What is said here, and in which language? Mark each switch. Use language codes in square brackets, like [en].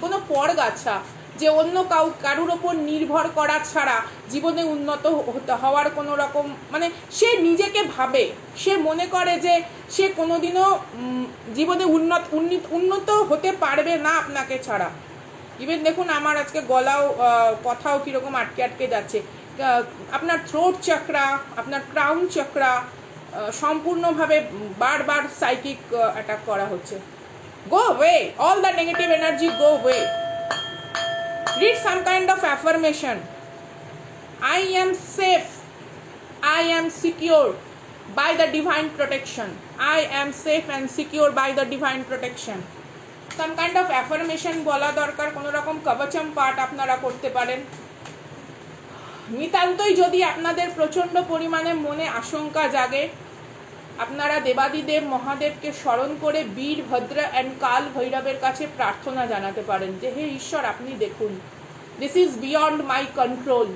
[bn] কোনো পরগাছা যে অন্য কারুর ওপর নির্ভর করা ছাড়া জীবনে উন্নত হওয়ার কোনো রকম, মানে সে নিজেকে ভাবে, সে মনে করে যে সে কোনোদিনও জীবনে উন্নত হতে পারবে না আপনাকে ছাড়া। ইভেন দেখুন আমার আজকে গলাও কথাও কীরকম আটকে আটকে যাচ্ছে। আপনার থ্রোট চক্রা, আপনার ক্রাউন চক্রা সম্পূর্ণভাবে বারবার সাইকিক অ্যাটাক করা হচ্ছে। [en] Go away, all the negative energy go away. Read some kind of affirmation. I am safe, I am secure by the divine protection. I am safe and secure by the divine protection. Some kind of affirmation [bn] বলা দরকার, কোনো রকম কবচম পাঠ আপনারা করতে পারেন। নিতান্তই যদি আপনাদের প্রচণ্ড পরিমাণে মনে আশঙ্কা জাগে, আপনারা দেবাদিদেব মহাদেবকে স্মরণ করে বীরভদ্র অ্যান্ড কাল ভৈরবের কাছে প্রার্থনা জানাতে পারেন যে হে ঈশ্বর আপনি দেখুন, [en] This is beyond my control.